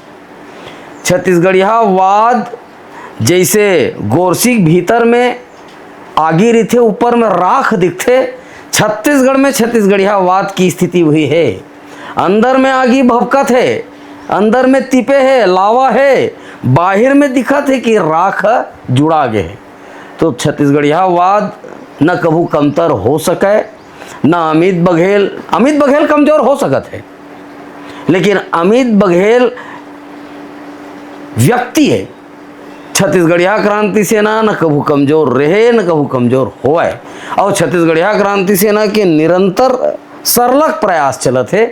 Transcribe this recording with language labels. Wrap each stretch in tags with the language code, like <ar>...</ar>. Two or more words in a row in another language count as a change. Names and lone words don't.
<hne>छत्तीसगढ़ियावाद जैसे गोरसी भीतर में आगी रहते, ऊपर में राख दिखते, छत्तीसगढ़ में छत्तीसगढ़ियावाद की स्थिति हुई है। अंदर में आगी भभकत है, अंदर में तिपे है, लावा है, बाहर में दिखत है कि राख जुड़ा गए है। तो छत्तीसगढ़ियावाद न कभू कमतर हो सके, न अमित बघेल कमजोर हो सकत है, लेकिन अमित बघेल व्यक्ति है। छत्तीसगढ़िया क्रांति सेना न कभू कमजोर रहे, न कभू कमजोर होए और छत्तीसगढ़िया क्रांति सेना के निरंतर सरलग प्रयास चलत है।</hne>